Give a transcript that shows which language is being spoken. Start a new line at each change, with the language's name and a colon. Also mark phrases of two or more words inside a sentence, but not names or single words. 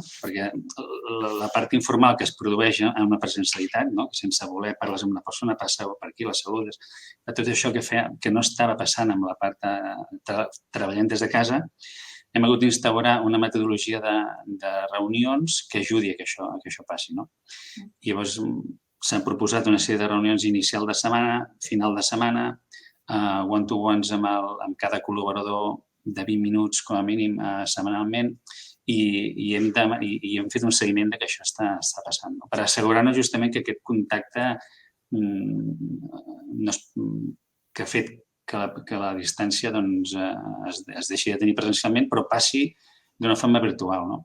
Catalan: Perquè la part informal que es produeix en una presencialitat, sense voler parles amb una persona, passa per aquí, la saludes, tot això que no estava passant amb la part treballant des de casa, hem hagut d'instaurar una metodologia de reunions que ajudi a que això passi. I llavors s'han proposat una sèrie de reunions inicial de setmana, final de setmana, one-to-ones amb cada col·laborador de 20 minuts com a mínim setmanalment i hem fet un seguiment que això està passant, per assegurar-nos justament que aquest contacte que ha fet que la distància es deixi de tenir presencialment però passi d'una forma virtual.